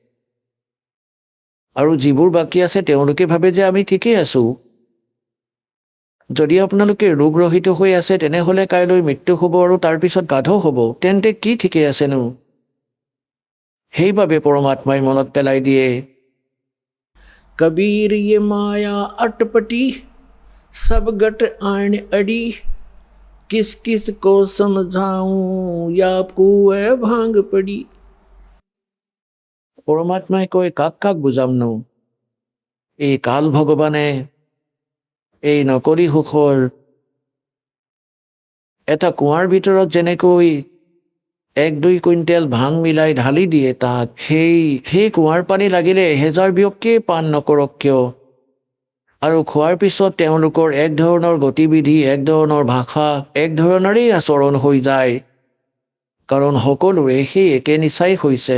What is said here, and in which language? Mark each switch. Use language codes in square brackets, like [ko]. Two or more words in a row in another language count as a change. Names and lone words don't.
[as] আৰু যিবোৰ বাকী আছে তেওঁলোকে ভাবে যে আমি ঠিকেই আছোঁ। যদি আপোনালোকে ৰোগৰহিত হৈ আছে, তেনেহ'লে কাইলৈ মৃত্যু হ'ব আৰু তাৰপিছত গাধ হ'ব, তেন্তে কি ঠিকেই আছেনো? সেইবাবে পৰমাত্মাই মনত পেলাই দিয়ে, কবীৰ [hi] ये माया अटपटी सब गट आन अड़ी, किस किस को समझाऊं या कुए भांग पड़ी। [as] পৰমাত্মাই কয়, কাক কাক বুজামনো? এই কাল ভগৱানে এই নকলি সুখৰ এটা কুঁৱাৰ ভিতৰত যেনেকৈ 1-2 কুইণ্টেল ভাং মিলাই ঢালি দিয়ে, তাত সেই কুঁৱাৰ পানী লাগিলে 1000 ব্যক্তিয়ে পান নকৰক কিয়, আৰু খোৱাৰ পিছত তেওঁলোকৰ এক ধৰণৰ গতিবিধি, এক ধৰণৰ ভাষা, এক ধৰণৰেই আচৰণ হৈ যায়, কাৰণ সকলোৰে সেই একে নিচাই হৈছে।